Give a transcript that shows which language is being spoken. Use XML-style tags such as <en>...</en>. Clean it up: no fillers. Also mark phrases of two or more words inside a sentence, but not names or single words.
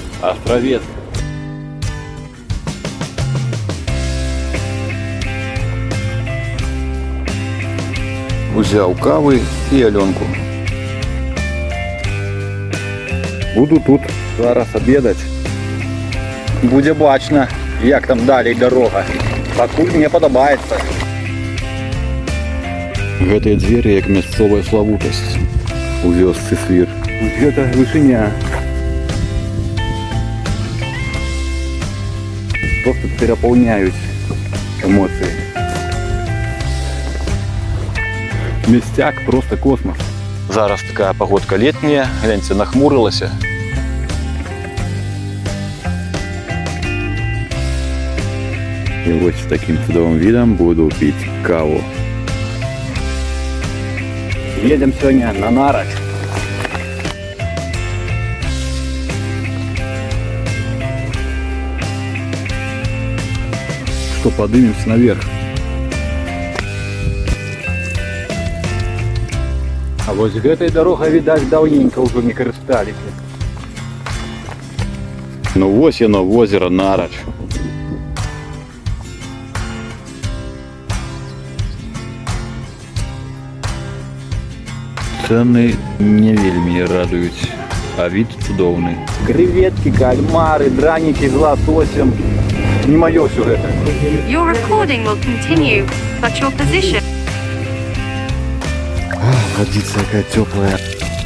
<uk>Островец. Взяв кави і Альонку. Буду тут зараз обідати. Буде бачно, як там далі дорога. Пакуль мені подобається.</uk> <be>Гэтыя дзверы як мясцовая славутасць у вёсцы Свір. Гэта вышыня. Просто перапаўняюць эмоцыі. Мясцяк просто космос. Зараз такая</be> <ru>погодка летняя,</ru> <be>гляньце, нахмурылася.</be> <uk>І ось з таким чудовым відом буду піць каву.</uk> <ru>Едем сегодня на Нарач. Что, поднимемся наверх. А вот этой дорогой, видать, давненько уже не користались. Ну вот оно, озеро Нарач.</ru> <be>Цены не вельмі радуюць, а вид цудоўны.</be> <ru>Креветки, кальмары, драники з лососем.</ru> <be>Не моё всё гэта.</be> <en>Your recording will continue, but your position.</en> <ru>Водица какая теплая.</ru>